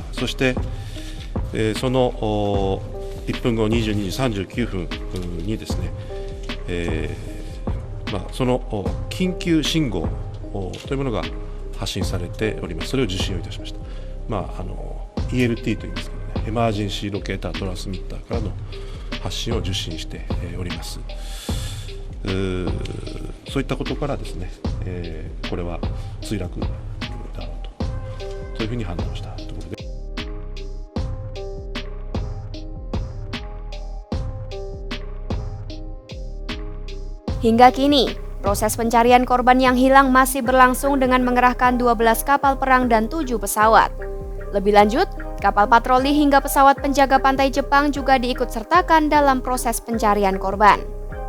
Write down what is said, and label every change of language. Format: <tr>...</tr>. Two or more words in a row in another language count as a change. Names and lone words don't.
<ja>そして、その1分後22時39分にですね、その緊急信号というものが発信されております。それを受信をいたしました。ELT といいますけどね、エマージェンシーロケータートランスミッターからの発信を受信しております。そういったことからですね、これは墜落だろうと、そういうふうに判断をしたところで。</ja> <id>Hingga kini, proses pencarian korban yang hilang masih berlangsung dengan mengerahkan 12 kapal perang dan 7 pesawat. Lebih lanjut, kapal patroli hingga pesawat penjaga pantai Jepang juga diikut sertakan dalam proses pencarian korban.</id>